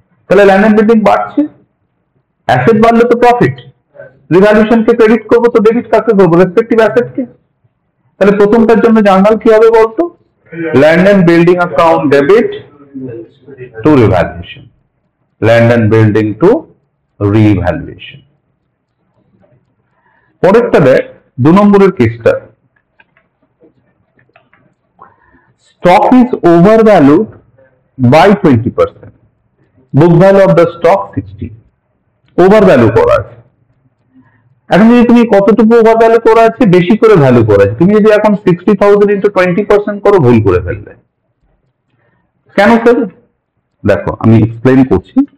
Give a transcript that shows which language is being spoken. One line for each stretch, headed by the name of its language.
Bangla: তাহলে land and building বাড়ছে, asset বাড়লে তো প্রফিট, রিভ্যালুয়েশনকে ক্রেডিট করবো, তো ডেবিট কাকে করবো, রেসপেক্টিভ অ্যাসেটকে। তাহলে প্রথমটার জন্য জার্নাল কি হবে বলতো, land and building account debit two revaluation, land and building two revaluation. পরেরটা দেখ, 2 নম্বরের কেসটা,
English: stock is overvalued by 20%, book value of the stock 60,
Bangla: overvalue করা আছে। এখন যদি তুমি কতটুকু ওভারভ্যালু করা আছে, বেশি করে ভ্যালু করা আছে, তুমি যদি এখন 60,000 ইন্টু 20% করো, ভুল করে ফেলবে। কেন স্যার? দেখো আমি এক্সপ্লেন করছি।